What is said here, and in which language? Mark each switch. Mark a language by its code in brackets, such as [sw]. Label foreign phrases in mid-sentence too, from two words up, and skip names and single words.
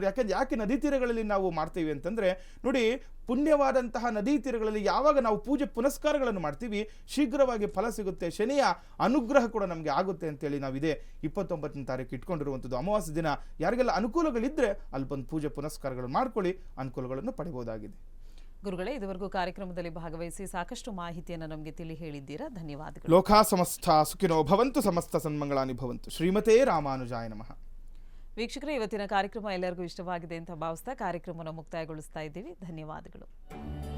[kn] ಯಾಕೆ ನದಿ ತೀರಗಳಲ್ಲಿ ನಾವು ಮಾಡ್ತೀವಿ ಅಂತಂದರೆ ನೋಡಿ, ಪುಣ್ಯವಾದಂತಹ ನದಿ ತೀರಗಳಲ್ಲಿ ಯಾವಾಗ ನಾವು ಪೂಜೆ ಪುನಸ್ಕಾರಗಳನ್ನು ಮಾಡ್ತೀವಿ ಶೀಘ್ರವಾಗಿ ಫಲ ಸಿಗುತ್ತೆ, ಶನಿಯ ಅನುಗ್ರಹ ಕೂಡ ನಮಗೆ ಆಗುತ್ತೆ ಅಂತೇಳಿ ನಾವು ಇದೇ 29ನೇ ತಾರೀಕು ಇಟ್ಕೊಂಡಿರುವಂಥದ್ದು. ಅಮಾವಾಸ್ಯ ದಿನ ಯಾರಿಗೆಲ್ಲ ಅನುಕೂಲಗಳಿದ್ದರೆ ಅಲ್ಲಿ ಬಂದು ಪೂಜೆ ಪುನಸ್ಕಾರಗಳನ್ನು ಮಾಡ್ಕೊಳ್ಳಿ, ಅನುಕೂಲಗಳನ್ನು ಪಡೆಯಬಹುದಾಗಿದೆ. ಗುರುಗಳೇ, ಇದುವರೆಗೂ ಕಾರ್ಯಕ್ರಮದಲ್ಲಿ ಭಾಗವಹಿಸಿ ಸಾಕಷ್ಟು ಮಾಹಿತಿಯನ್ನು ನಮಗೆ ತಿಳಿ ಹೇಳಿದ್ದೀರಾ, ಧನ್ಯವಾದಗಳು. [sa] ಲೋಕಾ ಸಮಸ್ತ ಸುಖಿನೋ ಭವಂತು, ಸಮಸ್ತ ಸನ್ಮಂಗಳಾನಿ ಭವಂತು. ಶ್ರೀಮತೇ ರಾಮಾನುಜಾಯ ನಮಃ. [kn] ವೀಕ್ಷಕರೇ, ಇವತ್ತಿನ ಕಾರ್ಯಕ್ರಮ ಎಲ್ಲರಿಗೂ ಇಷ್ಟವಾಗಿದೆ ಅಂತ ಭಾವಿಸ್ತಾ ಕಾರ್ಯಕ್ರಮವನ್ನು ಮುಕ್ತಾಯಗೊಳಿಸ್ತಾ ಇದ್ದೀವಿ. ಧನ್ಯವಾದಗಳು.